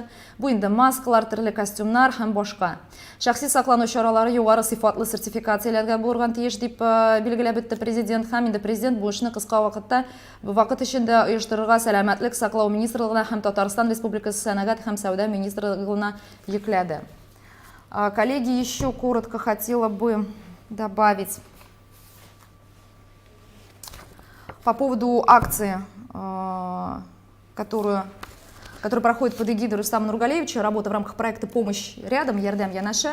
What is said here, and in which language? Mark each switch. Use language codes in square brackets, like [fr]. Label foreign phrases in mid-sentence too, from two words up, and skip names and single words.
[tt] Бу инде маскалар, төрле костюмнар һәм башка. Шәхси саклану чаралары югары сыйфатлы сертификацияләргә булырга тиеш дип билгеләп үтте президент. Һәм инде президент бу эшне кыска вакыт эчендә оештырырга сәламәтлек саклау министрлыгына һәм Татарстан Республикасы сәнәгать һәм сәүдә министрлыгына йөкләде. [ru] Коллеги, еще коротко хотела бы добавить по поводу акции, которая проходит под эгидой Рустама Нургалиевича, работа в рамках проекта «Помощь рядом» Ярдем Янаше.